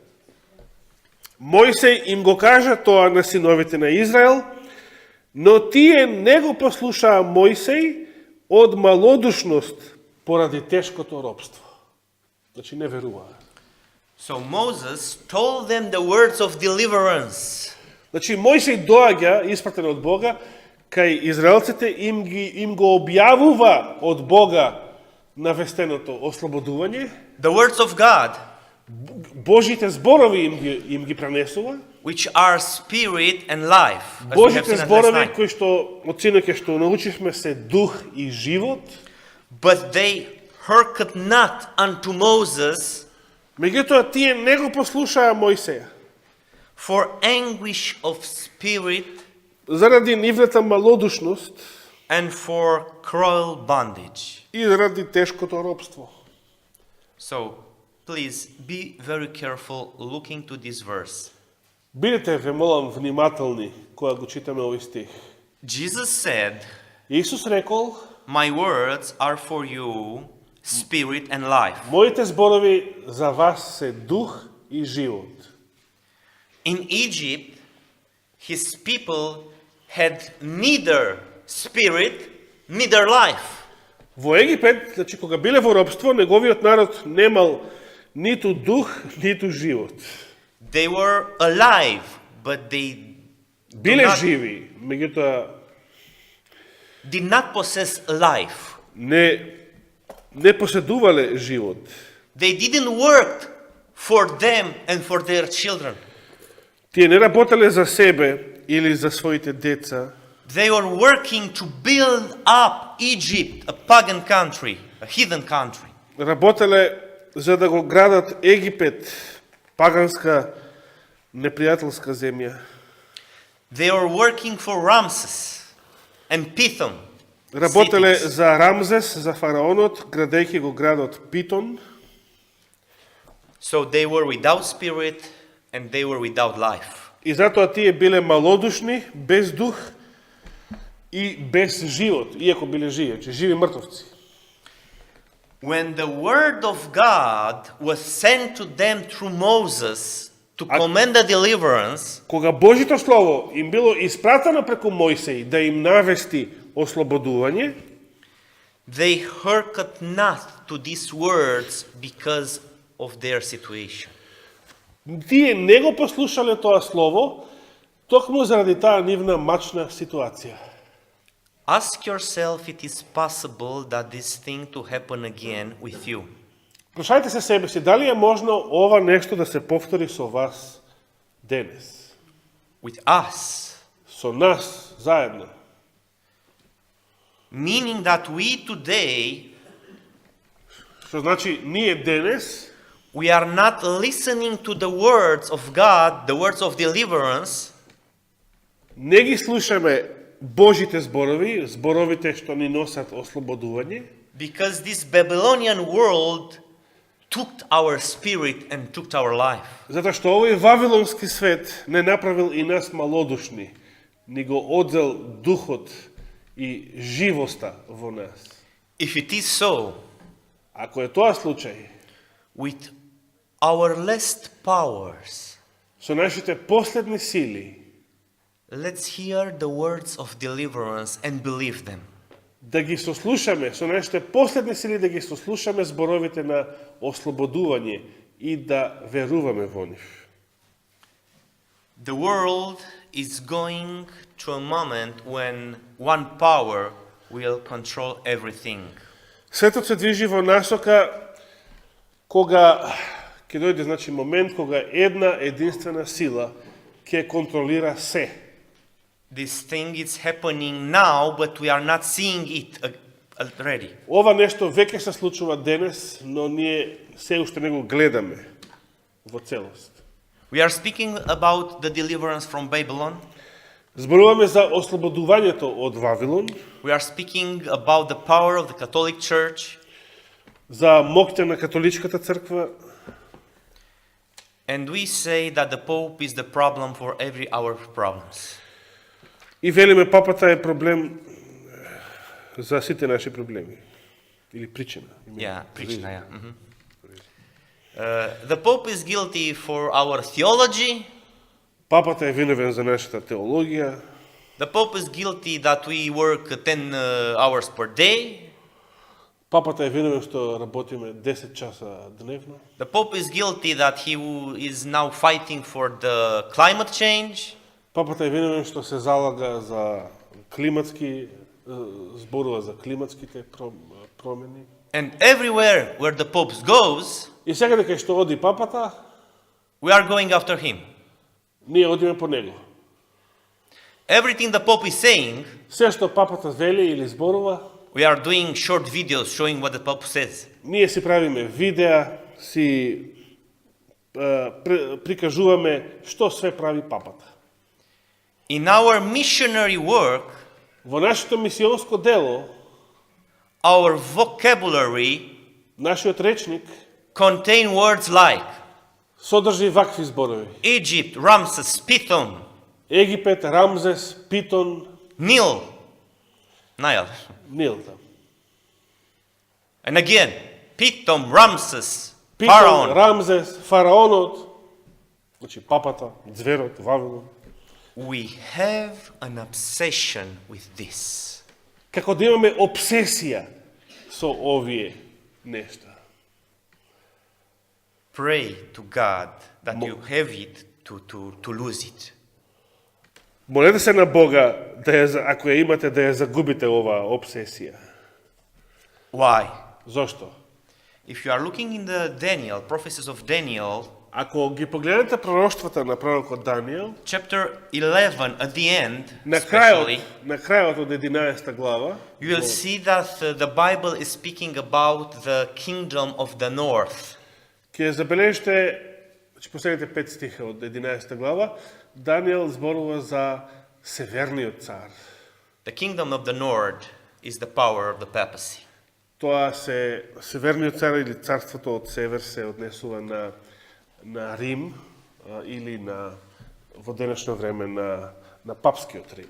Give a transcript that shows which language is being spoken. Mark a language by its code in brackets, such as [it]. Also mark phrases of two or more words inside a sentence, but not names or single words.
[mk] Мојсей им го кажа тоа на синовите на Израел, но тие не го послушаа Мојсей од малодушност поради тешкото робство. Значи не веруваа. [en] So Moses told them the words of deliverance. [mk] Значи Мојсей доаѓа, испратен од Бога, кај израелците им го објавува од Бога навестеното ослободување. [en] The words of God, [mk] Божите зборови им ги пренесува. [en] which are spirit and life. As we have [mk] Божите [en] seen last [mk] зборови [en] night. [mk] кои што од синоќа што научивме се дух и живот, [en] But they hearkened not unto Moses [mk] меѓутоа тие не го послушаа Мојсеја. [en] for anguish of spirit [mk] Заради нивната малодушност [en] and for cruel bondage. [mk] и заради тешкото робство. [en] So, please be very careful looking to this verse. [mk] Бидете, ве молам, внимателни кога го читаме овој стих. [en] Jesus said, [mk] Исус рекол, [en] my words are for you, spirit and life. [mk] моите зборови за вас се дух и живот. [en] In Egypt, his people had neither spirit, neither life. [mk] Во Египет, значи кога биле во робство, неговиот народ немал ниту дух, ниту живот. [en] They were alive, but they [mk] Биле [en] not- [mk] живи, меѓутоа [en] did not possess life. [mk] не поседувале живот. [en] They didn't work for them and for their children. [mk] Тие не работеле за себе или за своите деца, [en] They were working to build up Egypt, a pagan country, a heathen country. [mk] работеле за да го градат Египет, паганска, непријателска земја. [en] They were working for Ramses and Pithom. [mk] Работеле [en] cities. [mk] за Рамзес, за фараонот, градејќи го градот Питон. [en] So they were without spirit and they were without life. [mk] И затоа тие биле малодушни, без дух и без живот, иако биле живи, че живи мртовци. [en] When the word of God was sent to them through Moses to command the deliverance, [mk] Кога Божито Слово им било испратено преку Мојсей да им навести ослободување, [en] they hearkened not to these words because of their situation. [mk] тие не го послушале тоа Слово, токму заради таа нивна мачна ситуација. [en] Ask yourself if it is possible that this thing to happen again with you. [mk] Прашајте се себе си, дали е можно ова нешто да се повтори со вас денес? [en] with us. [mk] Со нас заедно. [en] Meaning that we today, [mk] Што значи, ние денес [en] we are not listening to the words of God, the words of deliverance, [mk] не ги слушаме Божите зборови, зборовите што ни носат ослободување, [en] because this Babylonian world took our spirit and took our life. [mk] затоа што овој вавилонски свет не направил и нас малодушни, ни го одзел духот и живоста во нас. [en] If it is so, [mk] Ако е тоа случај, [en] with our last powers, [mk] со нашите последни сили, [en] let's hear the words of deliverance and believe them. [mk] да ги сослушаме, со нашите последни сили да ги сослушаме зборовите на ослободување и да веруваме во нив. [en] The world is going to a moment when one power will control everything. [mk] Светот се движи во насока кога ќе дојде значи момент кога една единствена сила ќе контролира се. [en] This thing is happening now, but we are not seeing it already. [mk] Ова нешто веќе се случува денес, но ние се уште не го гледаме во целост. [en] We are speaking about the deliverance from Babylon. [mk] Зборуваме за ослободувањето од Вавилон, [en] We are speaking about the power of the Catholic Church. [mk] за моќта на католичката црква, [en] And we say that the Pope is the problem for every our problems. [mk] и велиме папата е проблем за сите наши проблеми. Или причина. [en] Yeah, причина, yeah. The Pope is guilty for our theology. [mk] Папата е виновен за нашата теологија. [en] The Pope is guilty that we work 10 hours per day. [mk] Папата е виновен што работиме 10 часа дневно. [en] The Pope is guilty that he is now fighting for the climate change. [mk] Папата е виновен што се залага за климатски, зборува за климатските промени. [en] And everywhere where the Pope goes, [mk] И сега дека што оди папата, [en] we are going after him. [mk] ние одиме по него. [en] Everything the Pope is saying, [mk] Се што папата вели или зборува, [en] we are doing short videos showing what the Pope says. [mk] ние си правиме видеа, си прикажуваме што све прави папата. [en] In our missionary work, [mk] Во нашето мисионско дело, [en] our vocabulary [mk] нашиот речник [en] contain words like [mk] содржи вакви зборови. [en] Egypt, Ramses, Pithom, [mk] Египет, Рамзес, Питон, [en] Nile. [mk] Нил там. [en] And again, Pithom, Ramses, [mk] Питон, [en] Pharaoh. [mk] Рамзес, фараонот, значи папата, зверот, Вавилон. [en] We have an obsession with this. [mk] Како да имаме обсесија со овие нешта. [en] Pray to God that you have it to lose it. [mk] Молете се на Бога да ја, ако ја имате, да ја загубите оваа обсесија. [en] Why? [mk] Зошто? [en] If you are looking in the Daniel, prophecies of Daniel, [mk] Ако ги погледнете пророштвата на пророкот Даниел, [en] chapter 11 at the end, [mk] на [en] especially, [mk] крајот од 11 глава, [en] you will see that the Bible is speaking about the kingdom of the north. [mk] ќе забележите, последните 5 стиха од 11 глава, Даниел зборува за северниот цар. [en] The kingdom of the north is the power of the papacy. [mk] Тоа се северниот цар или царството од север се однесува на Рим или во денешно време на папскиот Рим.